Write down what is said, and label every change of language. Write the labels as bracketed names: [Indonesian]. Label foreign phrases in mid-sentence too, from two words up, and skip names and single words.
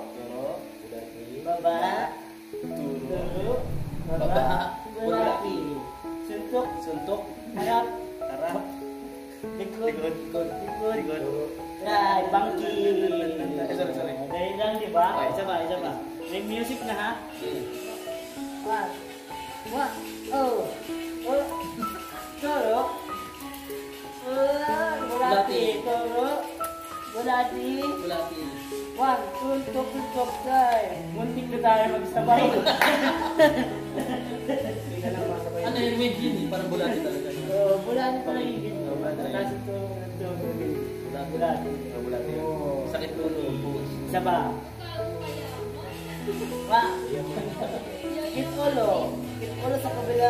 [Filipino] Baba. Turo. Baba. Bulati. Suntok. Harap. Likod. Ay, bangki. [English] Sorry. [Filipino] Dahil lang, di ba? Isa ba? May music na, ha? Toro. Bulati. Toro. Bulati. One, tuntok, try. Muntik na tayo magsabay. Ano yung wave yun eh? Parang bulati talaga. Bulati pala yun. Tapos ito, bulati. Sakit ulo. Isa ba? Kit ulo sa kabila.